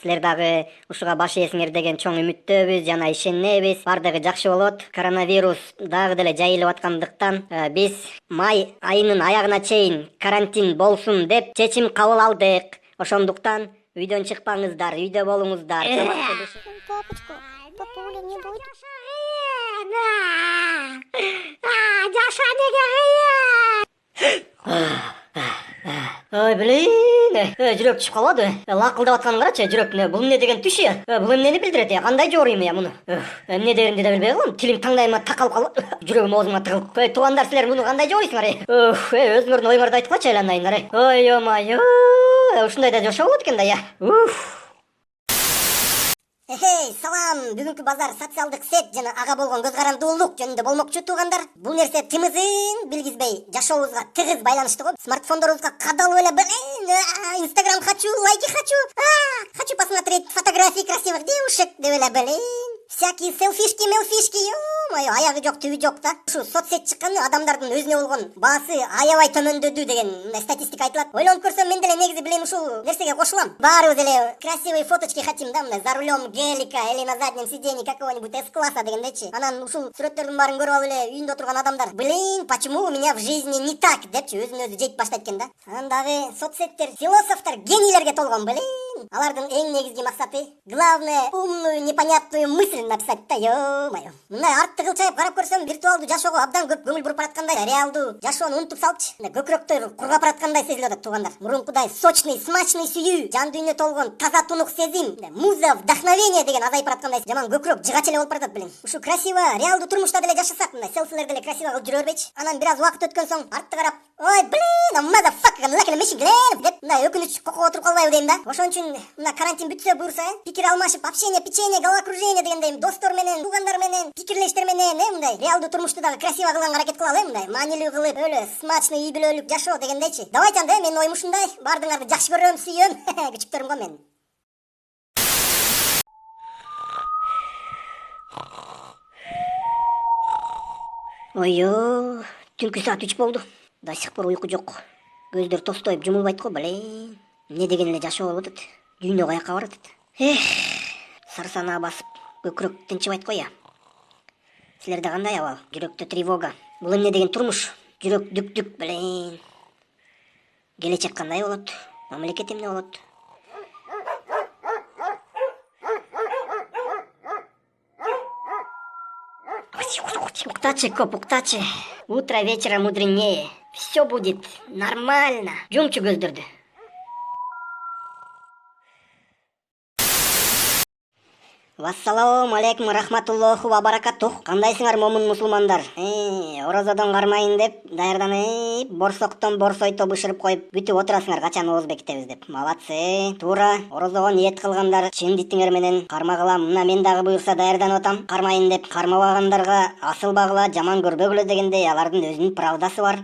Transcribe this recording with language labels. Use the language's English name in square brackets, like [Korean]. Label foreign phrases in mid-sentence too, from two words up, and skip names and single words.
[Kyrgyz] Силер дагы ушуга баш ийесиңер деген чоң үмүттөбүз жана ишенебиз. Бардыгы жакшы болот. Коронавирус дагы деле жайылып аткандыктан биз май айынын аягына чейин карантин болсун деп чечим кабыл алдык. Ошондуктан үйдөн чыкпаңыздар, үйдө болуңуздар. [Russian] Папочка, папуля не будет? [Kyrgyz] Жаша неге кыйын? Ой, блин, жүрөк түшүп калбады. Лакылдап атканын карачы, жүрөк. Бул эмне деген түш я? Бул эмнени билдирет я? Кандай жоорuyum я муну? Эмне деринди да билбей калдым. Тилим таңдайыма такалып калды. Жүрөгүм оозума тыгылып. Туугандар, силер муну кандай жооруйсуңар? Өзүңөрдүн оюңарды айтып качы айланайыңдар. Ой, омай. Ушундай да жашоо болот экен да я. Салам, бүгүнкү базар социалдык сет жана ага болгон көз карандуулук жөнүндө болмокчу туугандар. Бул нерсе тымызын билгизбей жашообузга тыгыз байланыштуу. Смартфондорубузга кадалып эле Инстаграм [Russian] хочу, лайки хочу. Хочу посмотреть фотографии красивых девушек [Kyrgyz] деп эле [Russian] всякие селфишки, мелфишки. [Kyrgyz] Ё-моё, аягы жок, түбү жок да. Ушу соцсет чыкканы адамдардын өзүнө болгон баасы аябай төмөндөдү деген статистика айтылат. Ойлонуп көрсөм мен деле негизи билем ушул нерсеге кошулам. Баарыбыз эле [Russian] красивые фоточки хотим [Kyrgyz] да, мындай [Russian] за рулем гелика или на заднем сиденье какого-нибудь С-класса дегендечи. [Kyrgyz] Анан ушул сүрөттөрдүн баарын көрүп алып эле үйүндө отурган адамдар, [Russian] блин, почему у меня в жизни не так [Kyrgyz] депчи өзүн өзү жейт баштайт экен да. Анан дагы соцсеттер философтор, генийлерге толгон, блин. Алардын эң негизги максаты [Russian] главное умную непонятную мысль написать [Kyrgyz] да, ё-моё. Мындай артты кылчайып карап көрсөм, виртуалдуу жашоого абдан көп көңүл буруп бараткандай, реалдуу жашоону унутуп салчы. Көкүрөктөр кургап бараткандай сезилип атат туугандар. Мурункудай [Russian] сочный, смачный [Kyrgyz] сүйүү, жан дүйнө толгон таза тунук сезим, муза, вдохновение деген азайып бараткандай, жаман көкүрөк жыгач эле болуп баратат белең. Ушу красиво, реалдуу турмушта деле жашасак, мындай селфилерди деле красиво кылып жүрө бербейчи. Анан бир аз убакыт өткөн соң артты карап, ой, блин, [English] motherfucker, like a machine gun [Kyrgyz] деп мындай өкүнүч кокоп отуруп калбайбы дейм да. Ошон үчүн мына карантин бүтсө буюрса, пикир алмашып, [Russian] общение, печенье, головокружение [Kyrgyz] дегендей достор менен, туугандар менен, пикирлештер менен, мындай реалдуу турмушту дагы красиво кылганга аракет кылалы, мындай маанилүү кылып, өлө смачный үй бүлөлүк жашоо дегендейчи. Давайте анда, менин оюм ушундай. Бардыгыңарды жакшы көрөм, сүйөм. Күчүктөрүм го менин. Ойо, түнкү саат 3 болду. [Russian] До сих пор [Kyrgyz] уйку жок. Көздөр тостоюп жумулбайт го, блин. Эмне деген эле жашоо болуп атат. Дүйнө каяка баратат. Сарсанаа басып, көкүрөк тынчыбайт го я. Силерде кандай абал? Жүрөктө тревога. Бул эмне деген турмуш? Жүрөк дүк-дүк, блин. Келечек кандай болот? Мамлекет эмне болот? Уктачы, коп, уктачы. [Russian] Утро вечера мудренее. Все будет нормально. [Kyrgyz] Жумчу көздөрдү. [Arabic] والسلام عليكم رحمة الله و بركاته. [Kyrgyz] Кандайсыңар момун мусулмандар? Орозодон кармайын деп даярданып, борсоктон борсойто бышырып коюп күтүп отурасыңар качан ооз бекитебиз деп. Малатсы. Туура, орозого ниет кылгандар чын дитиңер менен кармагыла. Мына мен дагы буюрса даярданып атам. Кармайын деп кармабагандарга асылбагыла, жаман көрбөгүлө дегендей алардын өзүнүн правдасы бар.